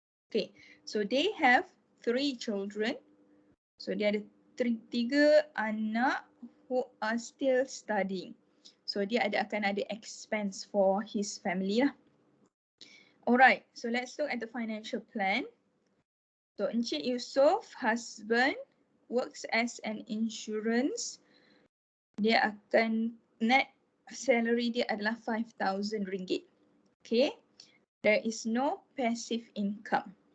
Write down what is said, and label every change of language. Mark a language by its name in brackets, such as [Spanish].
[English] Okay, so they have 3 children. So [Malay] dia ada 3 anak [English] who are still studying. So [Malay] dia akan ada [English] expense for his family lah. Alright, so let's look at the financial plan. So Encik Yusoff, husband, works as an insurance. [Malay] Dia akan net salary dia adalah RM5,000. [English] Okay, there is no passive income.